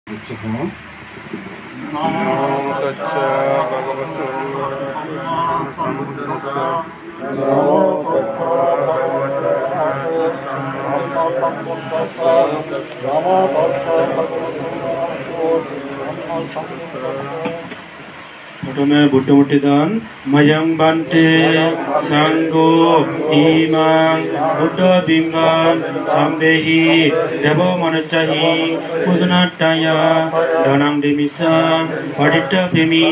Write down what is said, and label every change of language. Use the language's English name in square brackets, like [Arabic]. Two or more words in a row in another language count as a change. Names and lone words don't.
[Pali] Namo tassa bhagavato sambuddhassa. Namo tassa bhagavato sambuddhassa. Namo tassa bhagavato [Bangla] প্রথমে বুদ্ধমূর্তি দান [Pali] ময়ং বান্তে সাঙ্গো ইমাং বুদ্ধ বিম্বাং সাম্বেহি দেব মনচাহি পূজনাট্টায়া দানাং দেমিসাং পাটিট্টা প্রেমি